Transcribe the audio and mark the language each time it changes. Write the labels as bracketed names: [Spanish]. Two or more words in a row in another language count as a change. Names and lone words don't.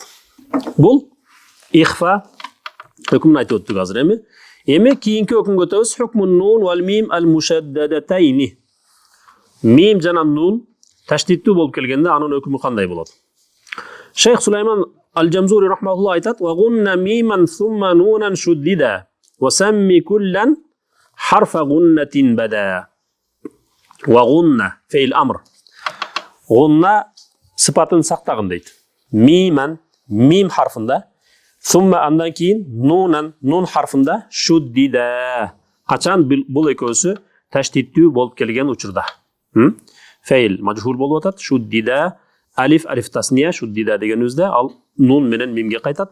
[Kyrgyz] Бул ихфа өкүмүн айтып өттүк азыр эми. Эми кийинки өкүмгө өтөбүз. [Arabic] حكم النون والميم المشددتين. [Kyrgyz] Мим жана нун таштиттүү болуп келгенде анын өкүмү кандай болот? Шейх Сулайман Ал-Джамзури рахматуллах айтат: [Arabic] "وغنّ ميمًا ثم نونًا شُدّدا وسمّ كلًّا حرف غنّة بدا." وغنّ فعل أمر. [Kyrgyz] Гунна сыпатын сактагын дейт. Миман мим харфында, сумма андан кийин нунан нун харфында шуддида. Качан бул экөөсү таштиттүү болуп келген учурда. [Arabic] فعل مجهول [Kyrgyz] болуп атат. Шуддида [Arabic] ألف ألف التثنية [Kyrgyz] шуддида дегенибизде ал нун менен мимге кайтат.